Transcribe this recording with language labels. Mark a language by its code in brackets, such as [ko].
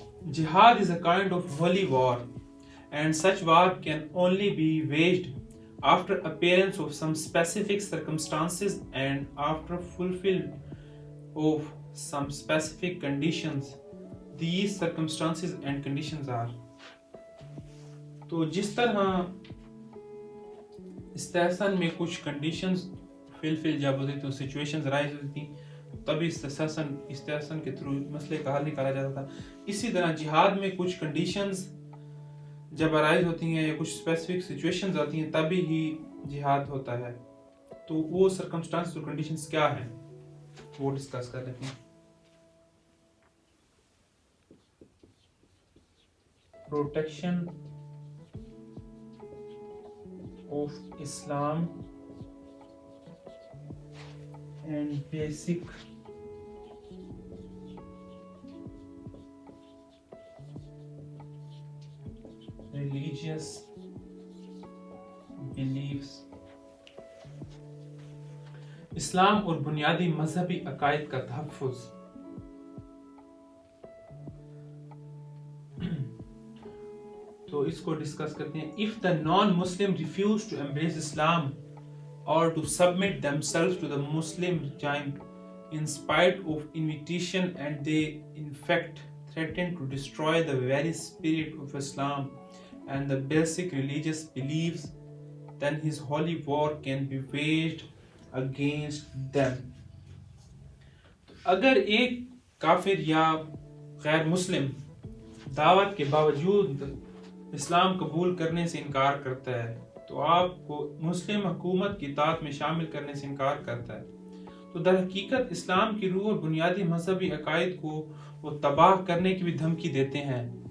[en] Jihad is a kind of holy war, and such war can only be waged after appearance of some specific circumstances and after fulfillment of some specific conditions. These circumstances and conditions are. [ur] تو جس طرح استحسان میں کچھ conditions فل جب ہوتی تو situations rise ہوتی تھیں، تبھی استحسان کے تھرو مسئلے کا حل نکالا جاتا تھا. اسی طرح جہاد میں کچھ کنڈیشنز جب رائز ہوتی ہیں یا کچھ اسپیسیفک سچویشنز آتی ہیں تبھی ہی جہاد ہوتا ہے. تو وہ سرکمسٹانس اور کنڈیشنز کیا ہیں وہ ڈسکس کر لیتے ہیں. [en] Protection of Islam and basic religious beliefs. [ur] اسلام اور بنیادی مذہبی عقائد کا تحفظ. تو اس کو ڈسکس کرتے ہیں. [en] If the non-Muslim refuse to embrace Islam or to submit themselves to the Muslim regime in spite of invitation, and they in fact threaten to destroy the very spirit of Islam and the basic religious beliefs, then his holy war can be waged against them. [ur] اگر ایک کافر یا غیر مسلم دعوت کے باوجود اسلام قبول کرنے سے انکار کرتا ہے تو آپ کو مسلم حکومت کی اطاعت میں شامل کرنے سے انکار کرتا ہے، تو در حقیقت اسلام کی روح اور بنیادی مذہبی عقائد کو وہ تباہ کرنے کی بھی دھمکی دیتے ہیں.